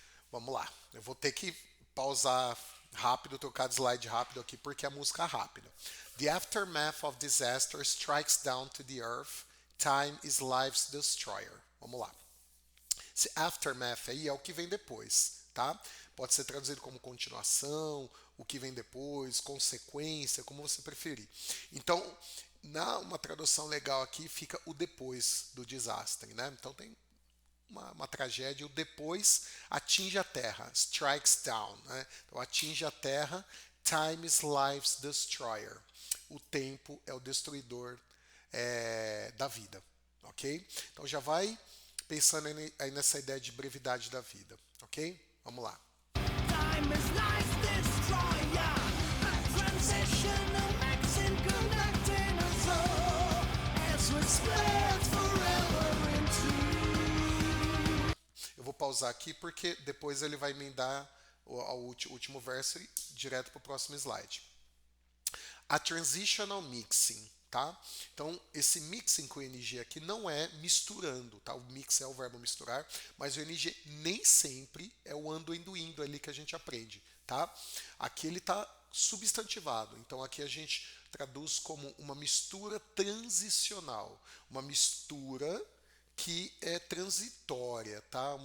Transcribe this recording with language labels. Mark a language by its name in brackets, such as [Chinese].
[Portuguese] Vamos lá. Eu vou ter que pausar rápido, trocar de slide rápido aqui, porque a música é rápida. [English] The aftermath of disaster strikes down to the earth. Time is life's destroyer. [Portuguese] Vamos lá. Esse aftermath aí é o que vem depois, tá? Pode ser traduzido como continuação o que vem depois, consequência, como você preferir. Então, uma tradução legal aqui fica o depois do desastre, né? Então tem uma tragédia, o depois atinge a terra, [English] strikes down, [Portuguese] né? Então atinge a terra, [English] time is life's destroyer. [Portuguese] O tempo é o destruidor da vida, ok? Então já vai pensando aí nessa ideia de brevidade da vida, ok? Vamos lá. [English] Time is life's destroyer, a transitional maxim conducting us all, as we split forever into. [Portuguese] Eu vou pausar aqui porque depois ele vai emendar ao último verso e direto para o próximo slide. [English] A transitional mixing, tá? [Portuguese] Então, esse mixing com o NG aqui não é misturando, tá? O mix é o verbo misturar, mas o NG nem sempre é o ando, indo, indo ali que a gente aprende, tá? Aqui ele está substantivado, então aqui a gente traduz como uma mistura transicional, uma mistura que é transitória, tá?